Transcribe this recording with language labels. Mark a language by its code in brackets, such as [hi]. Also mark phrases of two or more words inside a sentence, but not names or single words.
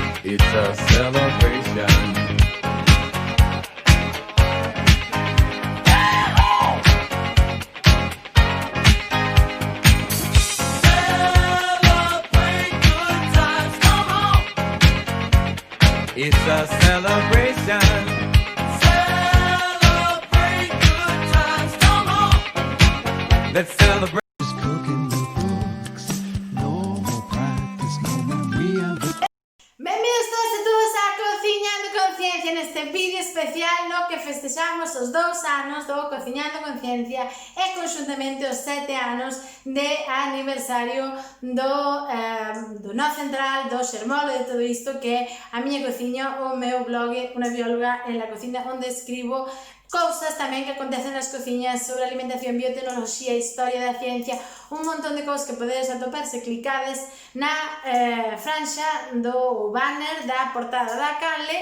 [en] It's a celebration. It's a celebration. Celebrate good times, come on. Let's celebrate. Just cooking the books. No more practice, no memory of the... [gl] Benvidos todos e todas á Cociñando Conciencia neste vídeo especial no que festexamos os 2 anos do Cociñando Conciencia e conxuntamente os 7 anos de aniversario do No Central, do xermolo de todo isto que é a miña cociña, o meu blog Una bióloga en la cocina, onde escribo cousas tamén que acontecen nas cociñas sobre alimentación, biotecnoloxía, historia da ciencia, un montón de cousas que podedes atopar se clicades na franxa do banner da portada da canle.